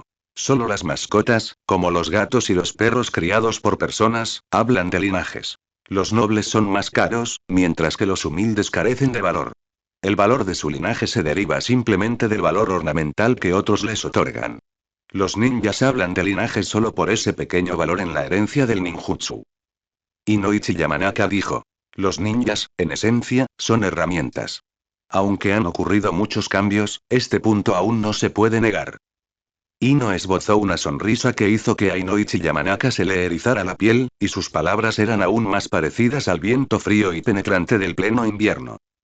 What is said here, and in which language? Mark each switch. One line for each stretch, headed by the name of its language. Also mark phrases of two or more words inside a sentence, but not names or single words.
Spanish: Solo las mascotas, como los gatos y los perros criados por personas, hablan de linajes. Los nobles son más caros, mientras que los humildes carecen de valor. El valor de su linaje se deriva simplemente del valor ornamental que otros les otorgan. Los ninjas hablan de linaje solo por ese pequeño valor en la herencia del ninjutsu. Inoichi Yamanaka dijo. Los ninjas, en esencia, son herramientas. Aunque han ocurrido muchos cambios, este punto aún no se puede negar. Ino esbozó una sonrisa que hizo que a Inoichi Yamanaka se le erizara la piel, y sus palabras eran aún más parecidas al viento frío y penetrante del pleno invierno.